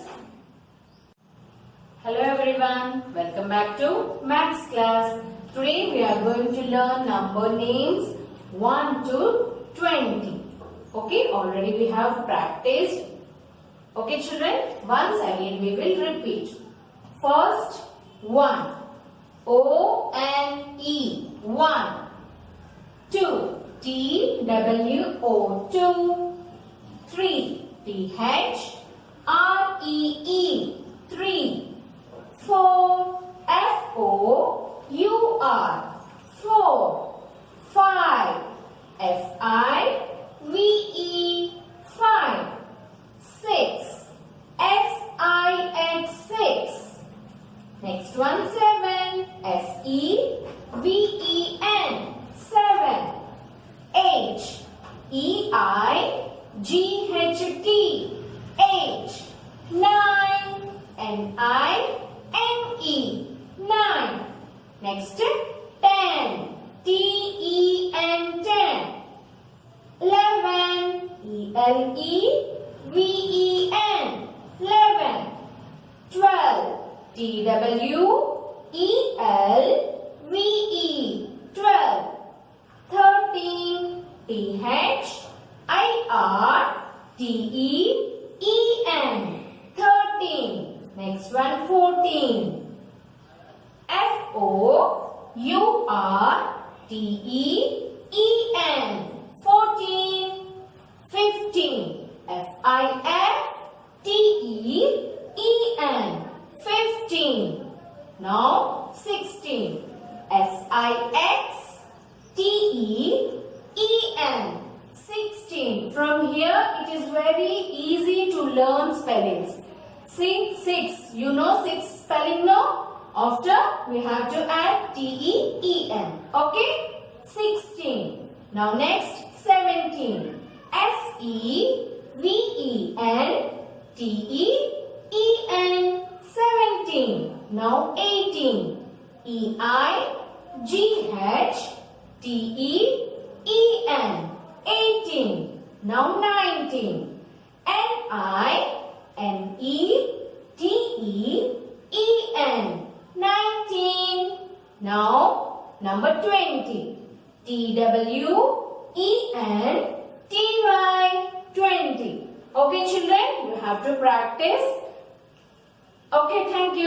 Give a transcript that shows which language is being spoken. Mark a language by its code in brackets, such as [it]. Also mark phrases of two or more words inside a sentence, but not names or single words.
[en] Hello everyone, welcome back to Maths class. Today we are going to learn number names 1 to 20. Okay, already we have practiced. Okay children, once again we will repeat. First, 1. O-N-E, 1. 2. T-W-O, 2. 3. T-H-R-E-E, 3. 4. F-O-U-R, 4. 5. F-I-V-E, 5. 6. S-I-X, 6. Next one, 7. S-E-V-E-N, 7. H-E-I-G-H-T, 8. 9. N-I-N-E, 9. Next, 10. T-E-N, 10. 11. E-L-E-V-E-N, 11. 12. T-W-E-L-V-E, 12. 13. T-H-I-R-T-E-E-N, 13. Next one, 14. F-O-U-R-T-E-E-N, 14. 15. F-I-F-T-E-E-N, 15. Now 16. S-I-X-T-E-E-N, 16. From here it is very easy to learn spellings. See, 6. You know 6 spelling now? After we have to add T-E-E-N. Okay? 16. Now next 17. S-E-V-E-N-T-E-E-N. 17. Now 18. E-I-G-H-T-E-E-N. 18. Now 19. N-I-N-E-T-E-E-N. 19. Now number 20. T-W-E-N-T-Y. 20. Okay children, you have to practice. Okay, thank you.